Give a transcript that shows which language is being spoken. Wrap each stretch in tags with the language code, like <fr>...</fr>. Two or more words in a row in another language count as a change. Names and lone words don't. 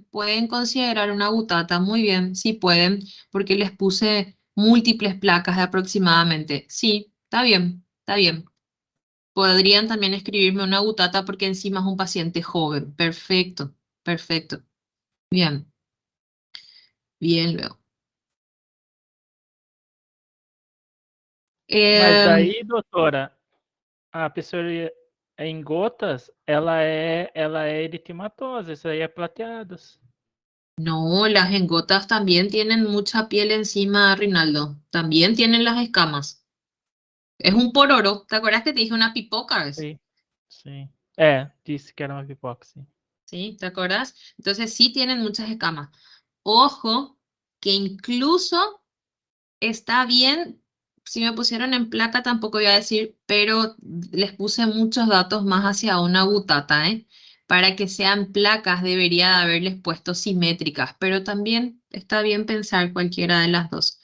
<es>Pueden considerar una gutata, muy bien, sí pueden, porque les puse múltiples placas de aproximadamente. Sí, está bien, está bien. Podrían también escribirme una gutata porque encima es un paciente joven. Perfecto, perfecto. Bien, bien luego.</es> <pt>Mas Em, daí, doutora, a psoríase em gotas, ela é eritematosa, isso aí é plateadas.</pt> <es>no, las engotas también tienen mucha piel encima, Rinaldo. También tienen las escamas. Es un pororo. ¿Te acuerdas que te dije una pipoca?</es> <pt>Sim, sim. É, disse que era uma pipoca, sim.</pt> <es>¿Sí? ¿Te acuerdas? Entonces sí tienen muchas escamas. Ojo, que incluso está bien, si me pusieron en placa tampoco voy a decir, pero les puse muchos datos más hacia una butata, ¿eh? Para que sean placas debería de haberles puesto simétricas, pero también está bien pensar cualquiera de las dos.</es>